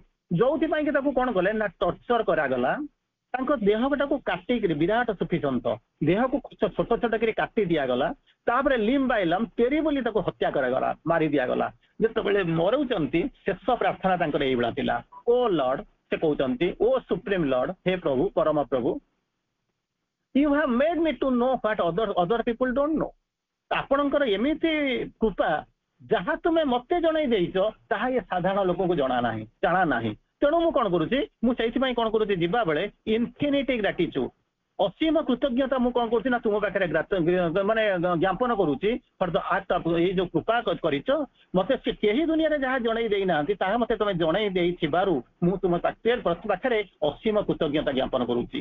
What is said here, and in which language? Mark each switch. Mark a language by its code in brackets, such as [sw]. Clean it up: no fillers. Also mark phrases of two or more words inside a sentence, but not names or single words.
[or] ଯୋଉଥିପାଇଁ କି ତାକୁ କ'ଣ କଲେ ନା, ଟର୍ଚର କରାଗଲା। ତାଙ୍କ ଦେହଟାକୁ କାଟିକିରି, ବିରାଟ ସୁଫିସନ୍ଥ ଦେହକୁ ଛୋଟ ଛୋଟ କରି କାଟି ଦିଆଗଲା। ତାପରେ [en] limb by limb [or] ପେରି ବୋଲି ତାକୁ ହତ୍ୟା କରାଗଲା, ମାରି ଦିଆଗଲା। ଯେତେବେଳେ ମରୁଛନ୍ତି, ଶେଷ ପ୍ରାର୍ଥନା ତାଙ୍କର ଏଇଭଳିଆ ଥିଲା, [en] O Lord, [or] ସେ କହୁଛନ୍ତି, [en] O Supreme Lord, [or] ହେ ପ୍ରଭୁ, ପରମ ପ୍ରଭୁ, [en] you have made me to know what other people don't know। [or] ଆପଣଙ୍କର ଏମିତି କୃପା, ଯାହା ତୁମେ ମତେ ଜଣେଇ ଦେଇଛ, ତାହା ଏ ସାଧାରଣ ଲୋକଙ୍କୁ ଜଣା ନାହିଁ। ତେଣୁ ମୁଁ କ'ଣ କରୁଛି, ମୁଁ ସେଇଥିପାଇଁ କ'ଣ କରୁଛି, ଯିବା ବେଳେ [en] infinite gratitude, [or] ଅସୀମ କୃତଜ୍ଞତା ମୁଁ କ'ଣ କରୁଛି ନା, ତୁମ ପାଖରେ ମାନେ ଜ୍ଞାପନ କରୁଛି [en] for the act of, [or] ଏଇ ଯୋଉ କୃପା କରିଛ ମତେ, ସେ କେହି ଦୁନିଆରେ ଯାହା ଜଣେଇ ଦେଇନାହାନ୍ତି, ତାହା ମତେ ତମେ ଜଣେଇ ଦେଇଥିବାରୁ ମୁଁ ତୁମ ପାଖରେ ଅସୀମ କୃତଜ୍ଞତା ଜ୍ଞାପନ କରୁଛି।